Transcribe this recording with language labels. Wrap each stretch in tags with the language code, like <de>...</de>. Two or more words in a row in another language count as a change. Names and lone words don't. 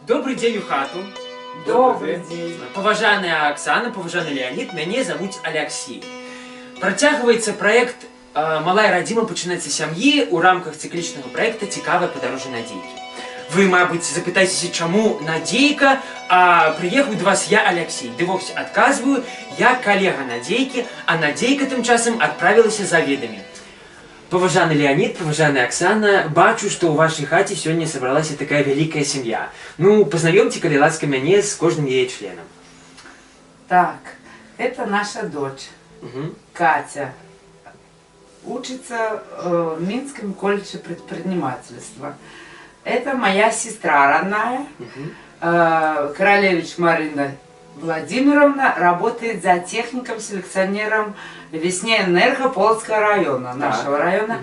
<ru>Добрый день у хату. Добрый день. Поважаная Оксана, поважаный Леонид, меня зовут Алексей.</ru> <be>Працягваецца проект «Малая радзіма пачынаецца сям'і» у рамках цыклічнага проекта «Цікавае падарожжа Надзейкі». Вы, мабыць, запытаецеся, чаму Надзейка, а прыехаў да вас я, Алексей. Ды вось адказваю, я калега Надзейкі, а Надзейка тым часам адправілася за ведамі. Поважаны Леонид, поважаная Оксана, бачу, што ў вашай хаце сёння сабралася такая вялікая сям'я. Ну, познаёмце, калі ласка, мяне з кожным яе членам.</be> <ru>Так, это наша дочь, Катя. Учится в Минском колледже предпринимательства. Это моя сестра родная, Королевич Марина Владимировна, работает за техником-селекционером Весне-Энерго Полоцкого района, нашего района.</ru>